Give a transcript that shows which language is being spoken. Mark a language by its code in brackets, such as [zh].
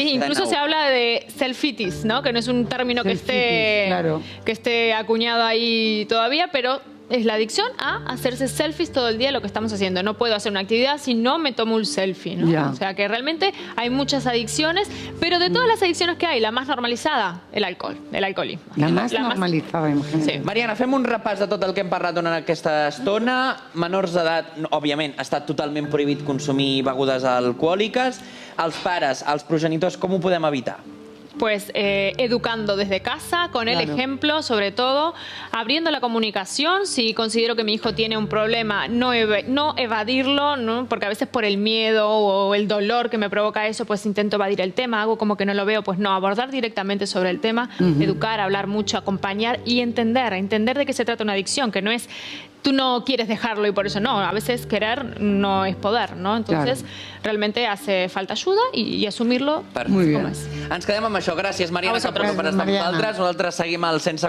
[es] Sí, incluso se habla de selfitis, ¿no? Que no es un término que esté acuñado ahí todavía, pero es la adicción a hacerse selfies todo el día, lo que estamos haciendo. No puedo hacer una actividad si no me tomo un selfie, ¿no? O sea que realmente hay muchas adicciones, pero de todas las adicciones que hay, la más normalitzada, el alcoholisme. La más normalitzada, [ca] imagina't. [es] Sí. [ca] Mariana, fem un repàs de tot el que hem parlat durant aquesta estona. Menors d'edat, òbviament, ha estat totalment prohibit consumir begudes alcohòliques. Els pares, els progenitors, com ho podem evitar? [es] Pues educando desde casa, con el ejemplo, sobre todo, abriendo la comunicación. Si considero que mi hijo tiene un problema, no evadirlo, ¿no? Porque a veces por el miedo o el dolor que me provoca eso, pues intento evadir el tema, hago como que no lo veo, pues no, abordar directamente sobre el tema, educar, hablar mucho, acompañar y entender de qué se trata una adicción, que no es tú no quieres dejarlo y por eso no, a veces querer [ca] no és poder, [es] no? Entonces, realmente hace falta [ca] ajuda i assumirlo com és. Ens quedem amb això. Gràcies, Mariana, per estar amb nosaltres. Nosaltres seguim al Sense